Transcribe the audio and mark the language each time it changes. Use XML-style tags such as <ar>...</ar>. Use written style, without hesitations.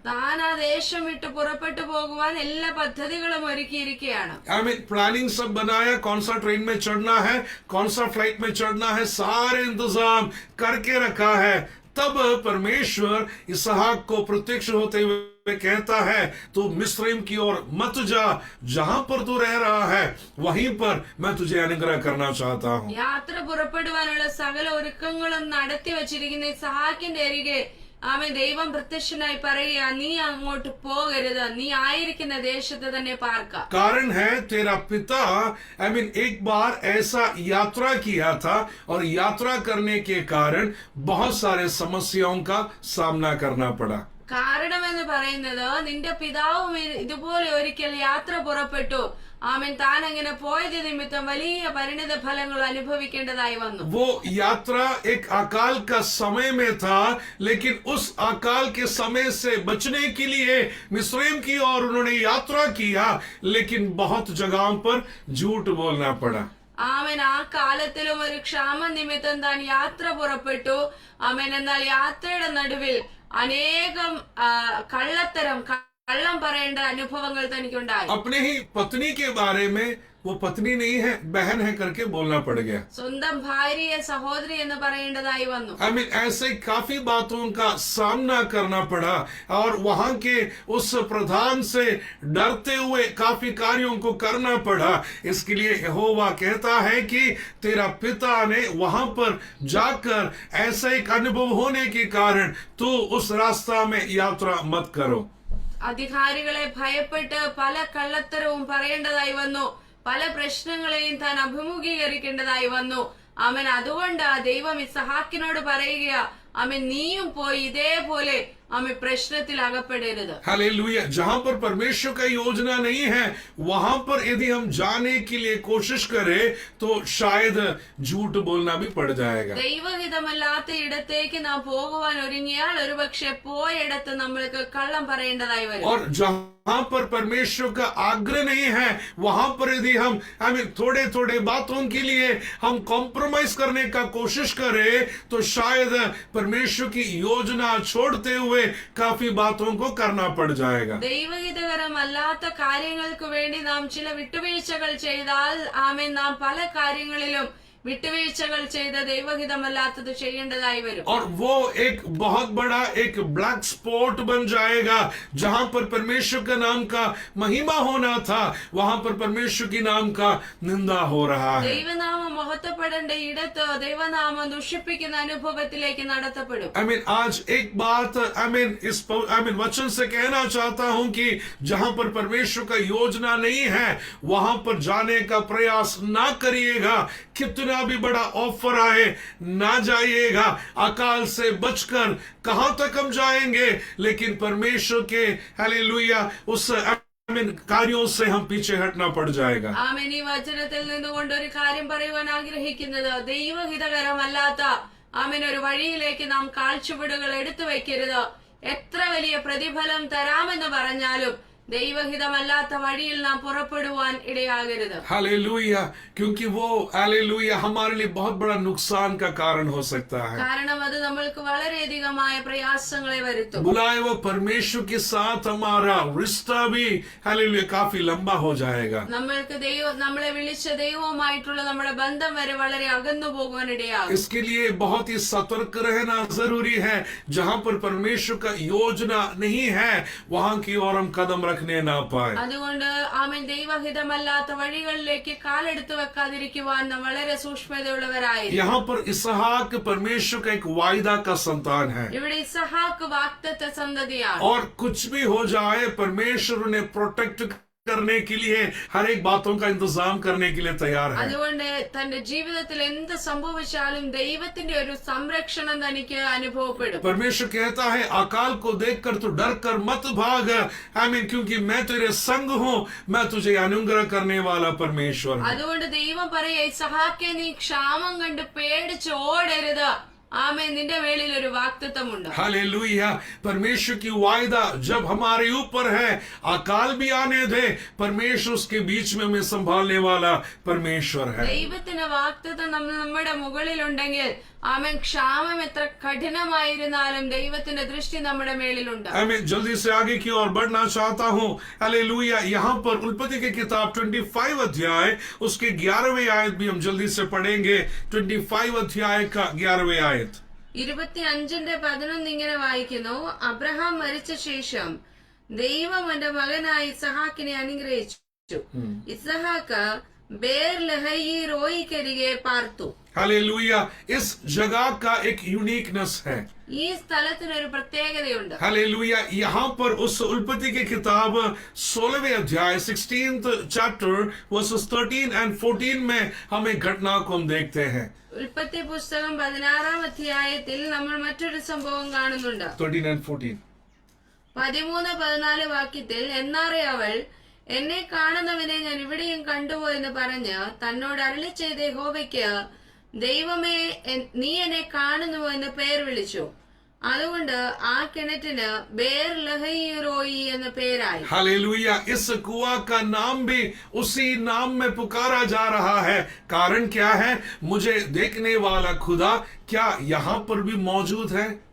<ml>താൻ ആ ദേശം വിട്ട് പുറപ്പെട്ടു പോകുവാൻ എല്ലാ പദ്ധതികളും ഒരുക്കിയിരിക്കുകയാണ്.</ml> <hi>आमीन प्लानिंग सब बनाया, कौन सा ट्रेन में चढ़ना है, कौन सा फ्लाइट में चढ़ना है, सारे इंतजाम करके रखा है। तब परमेश्वर इसहाक को प्रत्यक्ष होते हुए कहता है, तू मिस्रैम की ओर मत जा, जहां पर तू रह रहा है वहीं पर मैं तुझे अनुग्रह करना चाहता हूँ।</hi> <ml>യാത്ര പുറപ്പെടുവാനുള്ള സകല ഒരുക്കങ്ങളും നടത്തി വച്ചിരിക്കുന്ന ഇസഹാക്കിന്റെ അരികെ ആമേൻ ദൈവം പ്രത്യക്ഷനായി പറയുക, നീ അങ്ങോട്ട് പോകരുത്, നീ ആയിരിക്കുന്ന ദേശത്ത് തന്നെ പാർക്ക.</ml> <hi>कारण है तेरा पिता आमीन एक बार ऐसा यात्रा किया था और यात्रा करने के कारण बहुत सारे समस्याओं का सामना करना पड़ा।</hi> <ml>കാരണമെന്ന് പറയുന്നത്, നിന്റെ പിതാവും ഇതുപോലെ ഒരിക്കൽ യാത്ര പുറപ്പെട്ടു, ആമേൻ, താൻ അങ്ങനെ പോയത് നിമിത്തം വലിയ പരിണിത ഫലങ്ങൾ അനുഭവിക്കേണ്ടതായി വന്നു.</ml> <hi>वो यात्रा एक अकाल का समय में था, लेकिन उस अकाल के समय से बचने के लिए मिस्रैम की ओर उन्होंने यात्रा किया, लेकिन बहुत जगहों पर झूठ बोलना पड़ा।</hi> <ml>ആമേൻ, ആ കാലത്തിലും ഒരു ക്ഷാമ നിമിത്തം താൻ യാത്ര പുറപ്പെട്ടു, ആമേൻ, എന്നാൽ യാത്രയുടെ നടുവിൽ അനേകം കള്ളം പറയേണ്ട അനുഭവങ്ങൾ തനിക്കുണ്ടായി.</ml> <hi>अपने ही पत्नी के बारे में वो पत्नी नहीं है बहन है करके बोलना पड़ गया।</hi> <ml>സ്വന്തം ഭാര്യയെ സഹോദരി എന്ന് പറയേണ്ടതായി വന്നു.</ml> <hi>आमीन ऐसे काफी बातों का सामना करना पड़ा और वहां के उस प्रधान से डरते हुए काफी कार्यों को करना पड़ा। इसके लिए यहोवा कहता है कि तेरा पिता ने वहां पर जाकर ऐसा एक अनुभव होने के कारण तू उस रास्ता में यात्रा मत करो।</hi> <ml>അധികാരികളെ ഭയപ്പെട്ട് പല കള്ളത്തരവും പറയേണ്ടതായി വന്നു, പല പ്രശ്നങ്ങളെയും താൻ അഭിമുഖീകരിക്കേണ്ടതായി വന്നു. അവൻ അതുകൊണ്ട് ദൈവം ഇസഹാക്കിനോട് പറയുക, അവൻ നീയും പോയി ഇതേപോലെ</ml> <hi>हमें</hi> <ml>प्रश्नത്തിൽ അകപ്പെടരുത്.</ml> <hi>हालेलुया। जहां पर परमेश्वर का योजना नहीं है वहां पर यदि हम जाने के लिए कोशिश करें तो शायद झूठ बोलना भी पड़ जाएगा।</hi> <ml>ദൈവഹിതമല്ലാത്ത ഇടത്തേക്ക് നാം പോകുവാൻ ഒരുങ്ങിയാൽ ഒരുപക്ഷെ പോയിടത്ത് നമ്മൾക്ക് കള്ളം പറയേണ്ടതായി വരും.</ml> <hi>और जहां पर परमेश्वर का आग्रह नहीं है वहां पर यदि हम थोड़े थोड़े बातों के लिए हम कॉम्प्रोमाइज करने का कोशिश करें तो शायद परमेश्वर की योजना छोड़ते हुए काफी बातों को करना पड़ जाएगा।</hi> <ml>ദൈവഹിതകരമല്ലാത്ത കാര്യങ്ങൾക്ക് വേണ്ടി നാം ചില വിട്ടുവീഴ്ചകൾ ചെയ്താൽ ആമേൻ നാം പല കാര്യങ്ങളിലും വിട്ടുവീഴ്ചകൾ ചെയ്ത് ദൈവഹിതമല്ലാത്തത് ചെയ്യേണ്ടതായി വരും.</ml> <hi>और वो एक बहुत बड़ा एक ब्लैक स्पॉट बन जाएगा जहां पर परमेश्वर का नाम का महिमा होना था, वहां पर परमेश्वर की नाम का निंदा हो रहा है.</hi> <ml>ദൈവനാമം മഹത്വപ്പെടേണ്ട ഇടത്ത് ദൈവനാമം ദുഷിപ്പിക്കുന്ന അനുഭവത്തിലേക്ക് നടത്തപ്പെടും.</ml> <hi>आज एक बात वचन से कहना चाहता हूं कि जहां पर परमेश्वर का योजना नहीं है वहां पर जाने का प्रयास ना करिएगा. कितना भी बड़ा ऑफर आए ना जाइएगा. अकाल से बचकर कहां तक हम जाएंगे, लेकिन परमेश्वर के हालेलुया उस कार्यों से हम पीछे हटना पड़ जाएगा.</hi> <ml>ആമേൻ. ഈ വചനത്തിൽ നിന്നുകൊണ്ട് ഒരു കാര്യം പറയുവാൻ ആഗ്രഹിക്കുന്നത്, ദൈവഹിതകരമല്ലാത്ത ആമേൻ ഒരു വഴിയിലേക്ക് നാം കാൽച്ചുവടുകൾ എടുത്തു വയ്ക്കരുത്. എത്ര വലിയ പ്രതിഫലം തരാമെന്ന് പറഞ്ഞാലും ദൈവഹിതമല്ലാത്ത വഴിയിൽ നാം പുറപ്പെടുവാൻ ഇടയാകരുത്.</ml> <hi>हालेलुया. क्योंकि वो हालेलुया हमारे लिए बहुत बड़ा नुकसान का कारण हो सकता है.</hi> <ml>കാരണം അത് നമ്മൾക്ക് വളരെയധികമായ പ്രയാസങ്ങളെ വരുത്തും.</ml> <hi>बुलाए वो परमेश्वर के साथ हमारा रिश्ता भी हालेलुया काफी लंबा हो जाएगा.</hi> <ml>നമ്മൾക്ക് നമ്മളെ വിളിച്ച ദൈവവുമായിട്ടുള്ള നമ്മുടെ ബന്ധം വരെ വളരെ അകന്നു പോകുവാൻ ഇടയാകും.</ml> <hi>इसके लिए बहुत ही सतर्क रहना जरूरी है. जहां पर परमेश्वर का योजना नहीं है वहां की ओर हम कदम रखने ना पाए.</hi> <ml>അതുകൊണ്ട് ആമേൻ ദൈവഹിതമല്ലാത്ത വഴികളിലേക്ക് കാലെടുത്തു വെക്കാതിരിക്കുവാൻ നാം വളരെ സൂക്ഷ്മതയുള്ളവരായി.</ml> <hi>यहाँ पर इसहाक परमेश्वर का एक वायदा का संतान है.</hi> <ml>ഇവിടെ ഇസഹാക്ക് വാഗ്ദത്ത സന്തതിയാണ്.</ml> <hi>और कुछ भी हो जाए परमेश्वर उन्हें प्रोटेक्ट करने के लिए हर एक बातों का इंतजाम करने के लिए तैयार है.</hi> <ml>അതുകൊണ്ട് തന്റെ ജീവിതത്തിൽ എന്ത് സംഭവിച്ചാലും ദൈവത്തിന്റെ ഒരു സംരക്ഷണം തനിക്ക് അനുഭവപ്പെടും.</ml> <hi>परमेश्वर कहता है अकाल को देखकर तू डर कर मत भाग. क्योंकि मैं तेरे संग हूँ, मैं तुझे अनुग्रह करने वाला परमेश्वर हूँ.</hi> <ml>അതുകൊണ്ട് ദൈവം പറയാ, ഇസഹാക്കെ നീ ക്ഷാമം കണ്ട് പേടിച്ച് ഓടരുത്. ആമേൻ. നിന്റെ മേളിൽ ഒരു വാഗ്ദത്തമുണ്ട്.</ml> <hi>हालेलुया. परमेश्वर की वायदा जब हमारे ऊपर है, अकाल भी आने दे, परमेश्वर उसके बीच में हमें संभालने वाला परमेश्वर है.</hi> <ml>ദൈവത്തിന്റെ വാഗ്ദത്തം നമ്മുടെ മുകളിലുണ്ടെങ്കിൽ ആമേൻ ക്ഷാമം എത്ര കഠിനമായിരുന്നാലും ദൈവത്തിന്റെ ദൃഷ്ടി നമ്മുടെ മേളിലുണ്ട്.</ml> <hi>मैं जल्दी से आगे की ओर बढ़ना चाहता हूँ. हालेलुया. यहाँ पर उल्पत्ति की किताब 25 अध्याय उसके 11वें आयत भी हम जल्दी से पढ़ेंगे. 25 अध्याय का 11वें आयत.</hi> <ml>25:11 ഇങ്ങനെ വായിക്കുന്നു, അബ്രഹാം മരിച്ച ശേഷം ദൈവം എന്റെ മകനായ ഇസഹാക്കിനെ അനുഗ്രഹിച്ചു. ഇസഹാക്ക് ബേർ ലഹയി റോയിക്കരികെ പാർത്തു.</ml> <hi>हालेलुया. इस जगह का एक यूनिकनेस है.</hi> <ml>ഈ സ്ഥലത്തിന് ഒരു പ്രത്യേകതയുണ്ട്.</ml> <hi>हालेलुया. यहाँ पर उस उल्पत्ति की किताब 16वें अध्याय</hi> <en>16th chapter verses 13 and 14</en> <hi>में हम एक घटना को हम देखते हैं.</hi> <ml>ഉൽപ്പത്തി പുസ്തകം 16-ാം അധ്യായത്തിൽ നമ്മൾ മറ്റൊരു സംഭവം കാണുന്നുണ്ട്.</ml> <en>13 and 14.</en> <ml>13-14 വാക്യത്തിൽ, എന്നാറെ അവൾ എന്നെ കാണുന്നവനെ ഞാൻ ഇവിടെയും കണ്ടുപോ എന്ന് പറഞ്ഞ് തന്നോട് അരുളി ചെയ്ത യഹോവയ്ക്ക്, ദൈവമേ നീ എന്നെ കാണുന്നുവോ എന്ന് പേർ വിളിച്ചു. അതുകൊണ്ട് ആ കിണറ്റിന് ബേർ ലഹയിറോയി എന്ന പേരായി.</ml> <hi>हालेलुया. इस कुआं का नाम भी उसी नाम में पुकारा जा रहा है. कारण क्या है? मुझे देखने वाला खुदा क्या यहाँ पर भी मौजूद है?</hi>